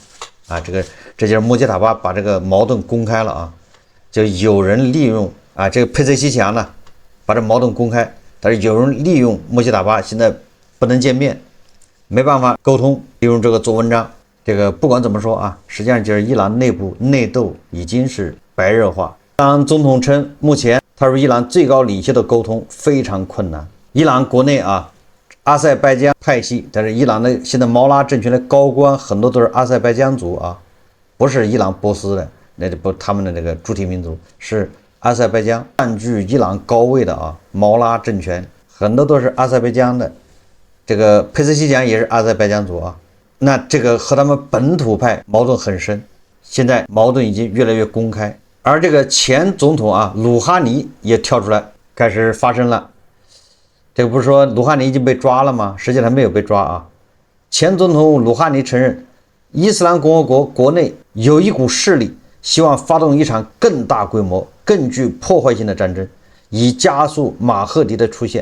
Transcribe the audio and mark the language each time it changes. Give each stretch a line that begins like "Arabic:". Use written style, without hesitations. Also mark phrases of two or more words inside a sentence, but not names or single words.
Chinese: 啊，这就是穆杰塔巴把这個矛盾公開了啊，就有人利用啊，這個佩塞西奇揚呢，把這矛盾公開，但是有人利用穆杰塔巴現在不能見面，沒辦法溝通，利用這個做文章。這個不管怎麼說啊，實際上就是伊朗內部內鬥已經是白熱化。伊朗總統稱，目前他說伊朗最高領袖的溝通非常困難。伊朗國內啊，阿塞拜疆派系，但是伊朗的現在毛拉政權的高官很多都是阿塞拜疆族啊，不是伊朗波斯的，那就不他們的那個主體民族是阿塞拜疆占據伊朗高位的啊，毛拉政權很多都是阿塞拜疆的，這個佩斯西講也是阿塞拜疆族啊。那這個和他們本土派矛盾很深，現在矛盾已經越來越公開，而這個前總統啊魯哈尼也跳出來開始發聲了。這個不是說魯哈尼已經被抓了嗎？實際上沒有被抓啊。前總統魯哈尼承認，伊斯蘭共和國國內有一股勢力希望發動一場更大規模、更具破壞性的戰爭，以加速馬赫迪的出現。